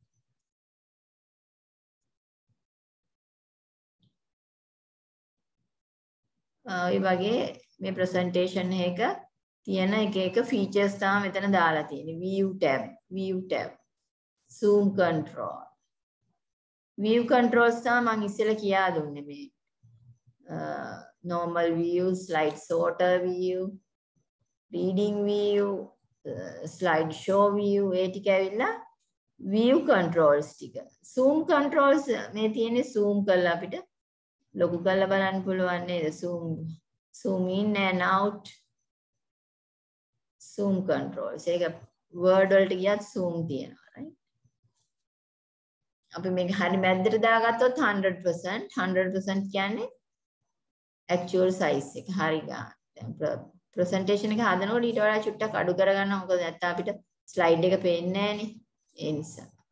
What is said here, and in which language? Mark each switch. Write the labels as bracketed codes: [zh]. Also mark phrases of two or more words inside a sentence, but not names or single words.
[si] ඔය වගේ මේ presentation එක තියෙන එක features තමයි මෙතන දාලා තියෙන්නේ. [en] view tab, zoom control. view controls [si] තමයි මම ඉස්සෙල්ලා කියා දුන්නේ මේ [en] normal view, slide sorter view, reading view, slide show view [si] ඒ ටික ඇවිල්ලා [en] view controls [si] ටික. [en] zoom controls [si] මේ තියෙන්නේ zoom කරලා අපිට ලොකු කරලා බලන්න පුළුවන් නේද? [en] zoom in and out. zoom controls. [si] ඒක word වලට ගියත් zoom තියෙනවා right? අපි මේක හරි මැද්දට දාගත්තොත් 100% කියන්නේ [en] actual size [si] එක හරි ගන්න. දැන් presentation එක හදනකොට ඊට වඩා චුට්ටක් අඩු කරගන්න. මොකද නැත්නම් අපිට slide එක පේන්නේ නැහනේ. ඒ නිසා.